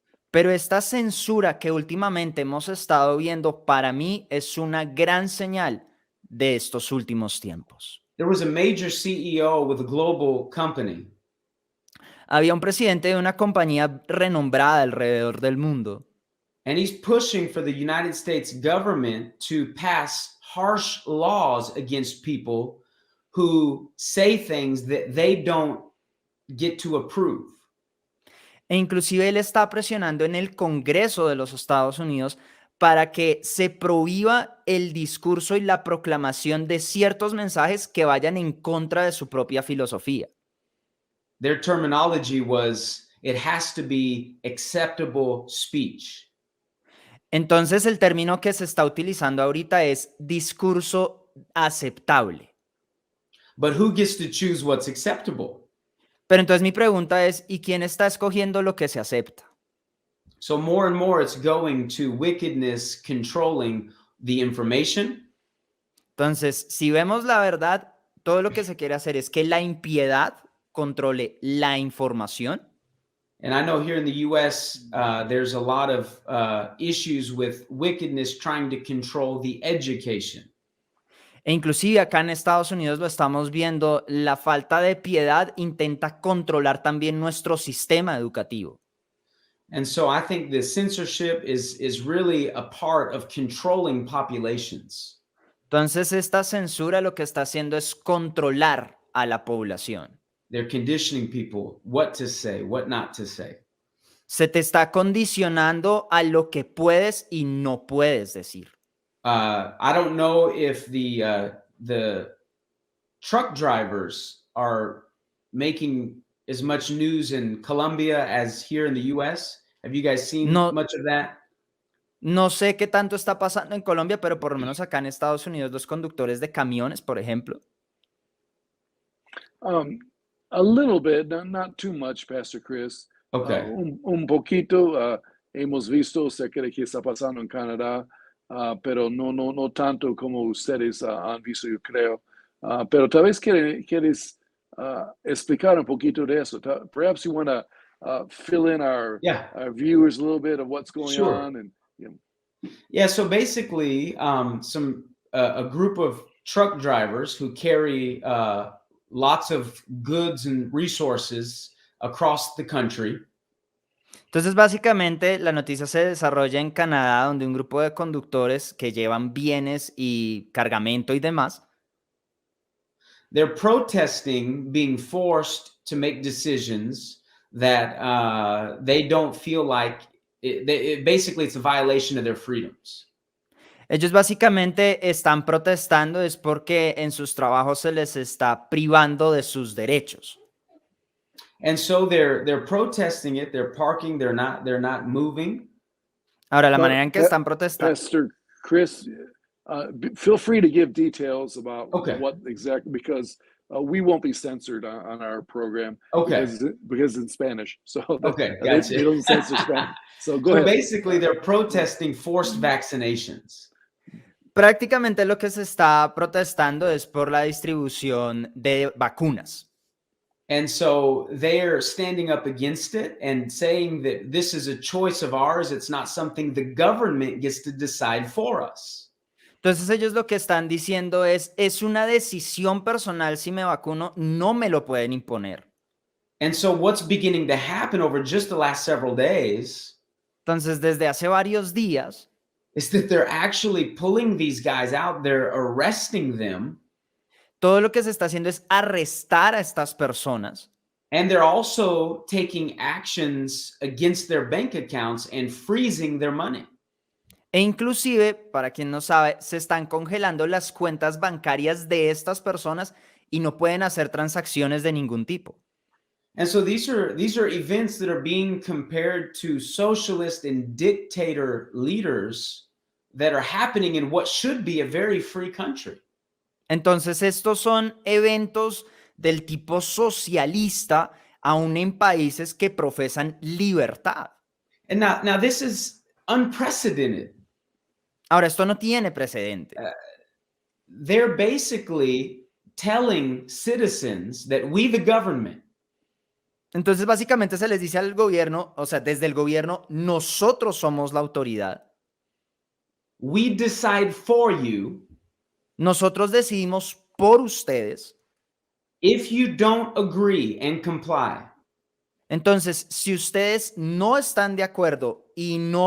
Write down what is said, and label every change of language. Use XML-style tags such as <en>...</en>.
<es>pero esta censura que últimamente hemos estado viendo para mí es una gran señal de estos últimos tiempos.</es> <en>There was a major CEO with a global company,</en> <es>Había un presidente de una compañía renombrada alrededor del mundo</es> <en>and he's pushing for the United States government to pass harsh laws against people who say things that they don't get to approve.</en> <es>e inclusive él está presionando en el Congreso de los Estados Unidos para que se prohíba el discurso y la proclamación de ciertos mensajes que vayan en contra de su propia filosofía.</es> <en>Their terminology was, it has to be acceptable speech.</en> <es>Entonces el término que se está utilizando ahorita es discurso aceptable.</es> <en>But who gets to choose what's acceptable?</en> <es>Pero entonces mi pregunta es, ¿y quién está escogiendo lo que se acepta?</es> <en>So more and more it's going to wickedness controlling the information.</en> <es>Entonces, si vemos la verdad, todo lo que se quiere hacer es que la impiedad controle la información.</es> <en>And I know here in the US, there's a lot of issues with wickedness trying to control the education.</en> <es>E inclusive acá en Estados Unidos lo estamos viendo, la falta de piedad intenta controlar también nuestro sistema educativo.</es> <en>And so I think the censorship is really a part of controlling populations.</en> <es>Entonces esta censura lo que está haciendo es controlar a la población.</es> <en>They're conditioning people what to say, what not to say.</en> <es>Se te está condicionando a lo que puedes y no puedes decir.</es> <en>I don't know if the truck drivers are making as much news in Colombia as here in the US. Have you guys seen much of that?</en> <es>No sé qué tanto está pasando en Colombia, pero por lo menos acá en Estados Unidos los conductores de camiones, por ejemplo.</es> <en>A little bit, not too much, Pastor Chris. Okay.</en> <es>Un poquito hemos visto, sé que está pasando en Canadá, pero no tanto como ustedes han visto, yo creo. Pero tal vez quieres explicar un poquito de eso.</es> <en>Perhaps you want to fill in our viewers a little bit of what's going on. And, Yeah, so basically, a group of truck drivers who carry lots of goods and resources across the country.</en> <es>Entonces, básicamente, la noticia se desarrolla en Canadá, donde un grupo de conductores que llevan bienes y cargamento y demás.</es> <en>They're protesting being forced to make decisions that they don't feel like, basically it's a violation of their freedoms.</en> <es>Ellos básicamente están protestando es porque en sus trabajos se les está privando de sus derechos.</es> <en>And so they're protesting it, they're parking, they're not moving.</en> <es>Ahora, la manera en que están protestando.</es> <en>Pastor Chris, feel free to give details about what exactly, because we won't be censored on our program. Because in Spanish. So gotcha. They don't censor Spanish. So go ahead. Basically, they're protesting forced vaccinations.</en> <es>Prácticamente lo que se está protestando es por la distribución de vacunas.</es> <en>And so they're standing up against it and saying that this is a choice of ours. It's not something the government gets to decide for us.</en> <es>Entonces ellos lo que están diciendo es una decisión personal si me vacuno, no me lo pueden imponer.</es> <en>And so what's beginning to happen over just the last several days</en> <es>Entonces desde hace varios días</es> <en>is that they're actually pulling these guys out. They're arresting them.</en> <es>Todo lo que se está haciendo es arrestar a estas personas.</es> <en>And they're also taking actions against their bank accounts and freezing their money.</en> <es>E inclusive, para quien no sabe, se están congelando las cuentas bancarias de estas personas y no pueden hacer transacciones de ningún tipo.</es> <en>And so these are events that are being compared to socialist and dictator leaders that are happening in what should be a very free country.</en> <es>Entonces, estos son eventos del tipo socialista, aún en países que profesan libertad.</es> <en>And now this is unprecedented.</en> <es>Ahora, esto no tiene precedente.</es> <en>They're basically telling citizens that we, the government,</en> <es>Entonces, básicamente se les dice al gobierno, o sea, desde el gobierno, nosotros somos la autoridad.</es> <en>we decide for you.</en> <es>Nosotros decidimos por ustedes.</es> <en>If you don't agree and comply,</en> <es>Entonces, si ustedes no están de acuerdo y no</es>